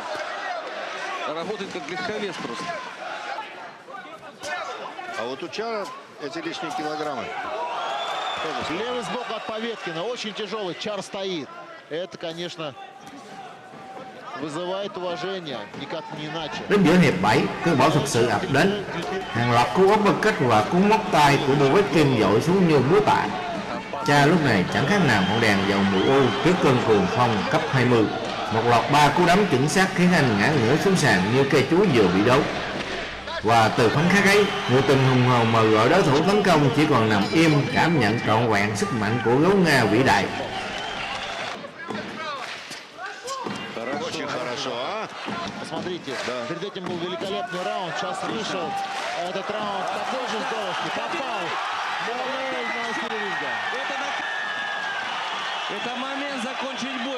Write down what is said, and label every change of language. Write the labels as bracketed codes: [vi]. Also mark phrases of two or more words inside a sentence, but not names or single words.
[ru] Работает как легковес просто. А вот у Чара эти лишние килограммы. Левый сбоку от Поветкина. Очень тяжелый. Чар стоит. Это, конечно, vызывает уважение. Никак не iначе. [vi] Đến giữa hiệp 7, cơn bão thực sự ập đến. Hàng loạt cú uppercut và cú móc tay của Povetkin dội xuống như búa tạ. Cha lúc này chẳng khác nào ngọn đèn dầu mù u trước cơn cuồng phong cấp 20. Một loạt 3 cú đấm chuẩn xác khiến anh ngã ngửa xuống sàn như cây chuối vừa bị đốt. Và từ khoảnh khắc ấy, người từng hùng hồn mà gọi đối thủ tấn công chỉ còn nằm im cảm nhận trọn vẹn sức mạnh của gấu Nga vĩ đại. [ru] Очень хорошо, а? Посмотрите, перед этим был великолепный раунд. Сейчас вышел этот раунд. Такой же здоровский. Попал. Молодец, на ринга. Это момент закончить бой.